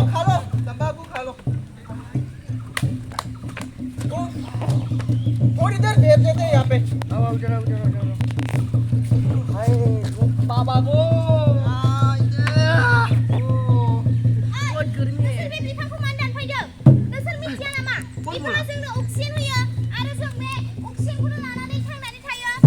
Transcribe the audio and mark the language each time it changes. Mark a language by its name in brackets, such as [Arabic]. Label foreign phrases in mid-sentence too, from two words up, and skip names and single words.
[Hindi] खा लो, तंबाकू खा लो। और इधर दे देते हैं यहाँ पे। आओ जरा बाबा को बहुत गर्मी है। [Bodo] बे बिफांखौ मानो दानफायदों? नोंसोर मिथिया नामा? बिफाङा जोंनो अक्सिजेन होयो आरो जों बे अक्सिजेनखौनो लानानै थांनानै थायो।